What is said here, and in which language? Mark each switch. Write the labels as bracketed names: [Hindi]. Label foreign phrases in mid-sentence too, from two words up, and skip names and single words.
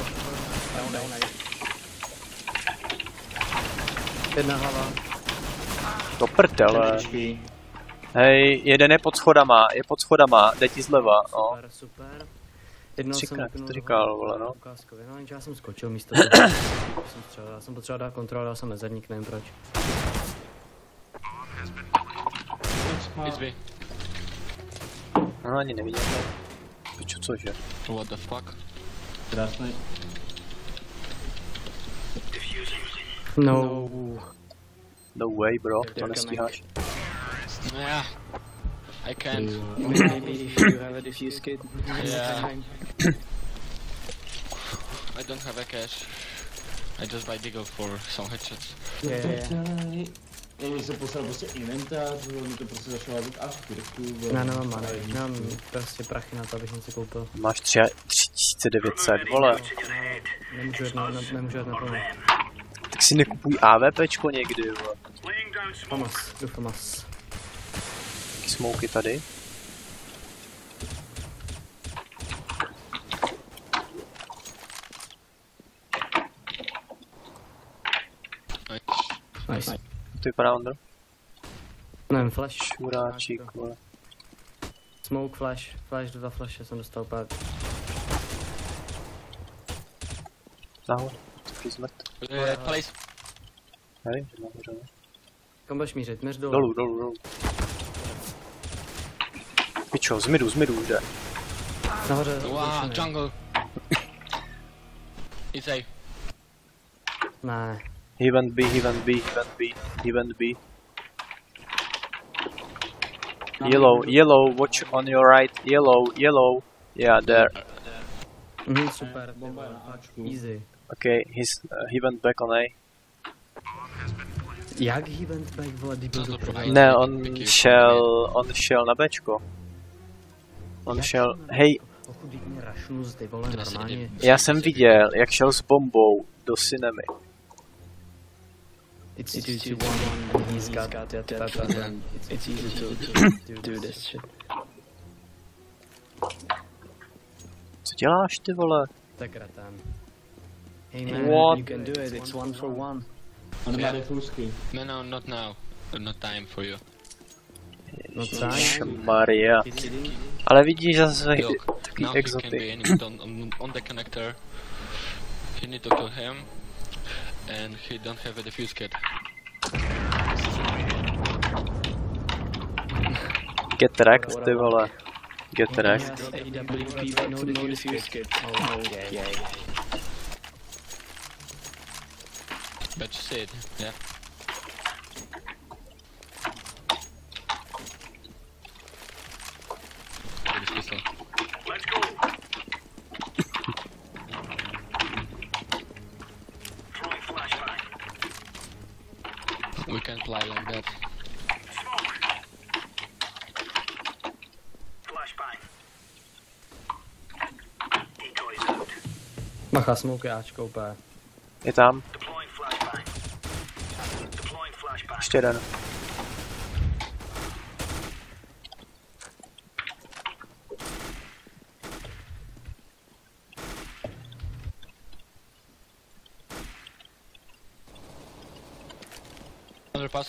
[Czech] Down. Jedna hlava. Do prdele. Hej, jeden je pod schodama, jde ti zleva, no. Super, super. Jednou jsem Třikrát vypnul to říkal, vole, no. ukázkově, no jenže já jsem skočil místo toho. Já jsem potřeboval dát kontrol, dal jsem mezerník, nevím proč. [English] It's me. [Czech] No ani nevidím. Piču, cože? [English] What the fuck? [Czech] Krásný. No. [English] No way, bro, [Czech] to nestíháš. [English] Yeah. I can't. Maybe if you have a diffuse kit. Yeah. I don't have a cash. I just buy Deagle for some headshots. [Czech] Když jsem poslal prostě inventář, mi to prostě začalo házet Ačky, Já nemám money, nemám prostě prachy na to, abych něco koupil. Máš 3900, vole. Nemůžu jet naplno. Tak si nekupuj AVPčko někdy, vole. [English] Laying down smoke. [Czech] Famas, jdu famas. Taky smouky tady. [English] Nice. [Czech] To vypadá Ondro. Nevím, flash. Šuráčík, vole. [English] Smoke, flash, [Czech] 2 flashe jsem dostal pak. Nahoře, taky zmrt. [English] Place. [Czech] Hej, nahoře. Kam budeš mířit? Míř dolů. Dolů. Pičo, z midu jde. Nahoře. [English] Wow, [Czech] zavřený. [English] jungle. It's A. [Czech] Ne. [English] He went B. Yellow, watch on your right. Yellow. Yeah, there. [Czech] Super. Bomba je na Ačku. [English] Easy. Okay, he went back on A. Jak he went back, [Czech] vole, debil do prdele? Ne, on šel na Bčko. On šel, hej, Pokud mě rašnus, ty vole, normálně. já jsem viděl, jak šel s bombou do Cinemy. [English] It's 2-2-1 and he's got that weapon. It's easy to do this shit. [Czech] Co děláš, ty vole? Tak ratam. [English] Hey man, What? you can do it, it's 1-for-1. [Czech] On má defusky. [English] No, not now. Not time for you. No time. Maria. [Czech] Ale vidíš zase [English] Look, [Czech] takový [English] now he can be [Czech] exoty. [English] enemy on the connector. You need to kill him. And he don't have a defuse kit. Get wrecked, [Czech] ty vole. [English] Get wrecked. Yes, AWP, but no diffuse kit. Oh, okay. But you see it, yeah. With his pistol. Let's go. Throwing flashbang. We can't lie like that. Smoke. Flashbang. Decoys out. [Czech] Macha, smoke Ačko úplně. Je tam, [English] Deploying flashbang. Deploying flashbang. [Czech] ještě jeden. [English] Underpass.